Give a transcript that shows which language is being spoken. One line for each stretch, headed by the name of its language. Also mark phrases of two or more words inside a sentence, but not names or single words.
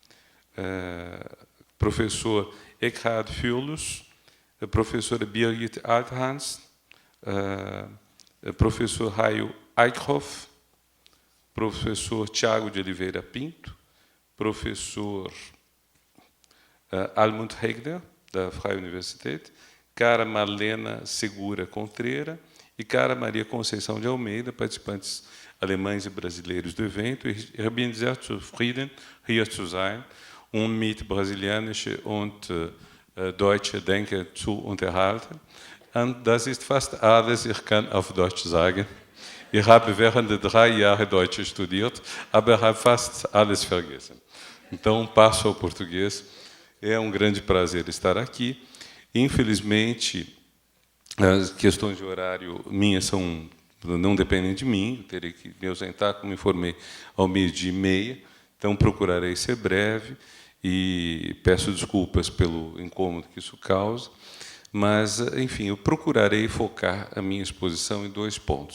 Portuguese: professor Eckhard Fürlus, professora Birgit Althans, professor Raio Eichhoff, professor Tiago de Oliveira Pinto, professor Almut Hegner, da Freie Universität, cara Marlena Segura Contreira e e cara Maria Conceição de Almeida, participantes alemães e brasileiros do evento.
German: Ich bin sehr zufrieden, hier zu sein und mit brasilianische und deutsche Denker zu unterhalten. Und das ist fast alles, ich kann auf Deutsch sagen. Ich habe während 3 Jahre Deutsch studiert, aber habe fast alles vergessen.
Portuguese: Então, passo ao português. É um grande prazer estar aqui. Infelizmente, as questões de horário minhas não dependem de mim, eu terei que me ausentar, como informei, ao 12h30, então procurarei ser breve e peço desculpas pelo incômodo que isso causa, mas, enfim, eu procurarei focar a minha exposição em 2 pontos.